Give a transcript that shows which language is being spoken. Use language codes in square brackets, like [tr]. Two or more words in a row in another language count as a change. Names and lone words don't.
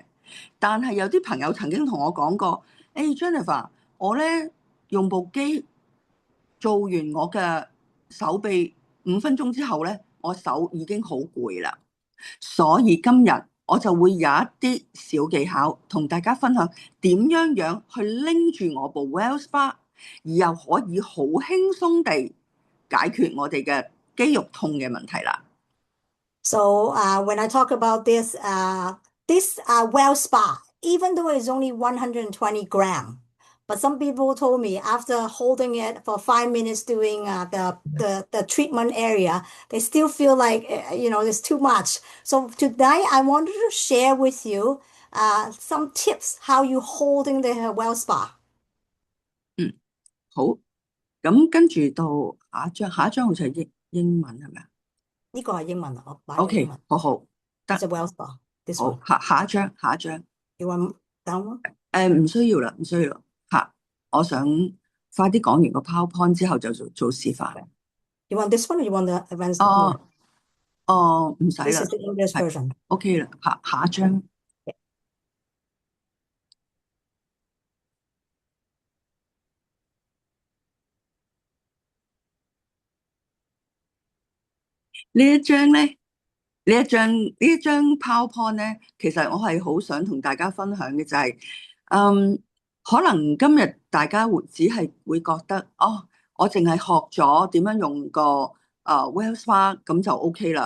[yue] 但係有啲朋友曾經同我講過，Jennifer，我咧用部機做完我嘅手臂5分鐘之後咧，我手已經好攰啦。所以今日我就會有一啲小技巧同大家分享點樣去拎住我部 Well Spa，而又可以好輕鬆地解決我哋嘅肌肉痛嘅問題啦。 [en] So when I talk about this Well Spa, even though it's only 120 gram, but some people told me after holding it for 5 minutes doing the treatment area, they still feel like it's too much. So today I wanted to share with you some tips how you holding the Well Spa. [yue] 嗯，好，咁跟住到下一張好似係英文係咪啊呢個係英文啊，我擺咗英？OK，文。好， [en] It's [yue] 得， [en] a Well Spa. This [yue] 好， [en] one. [yue] 下一張。 [en] You want that one? [yue] 唔需要啦，唔需要啦。嚇，我想快啲講完個 PowerPoint 之後就做示範。 [en] You want this one or you want the advanced one? [yue] 唔使 [en] This [yue] 啦， [en] is the English [yue] 係 [en] version. [yue] OK 啦。下一張呢一張咧，呢一張 PowerPoint 咧，其實我係好想同大家分享嘅就係、可能今日大家只係會覺得，我淨係學咗點樣用個Well Spa 咁就 OK 啦。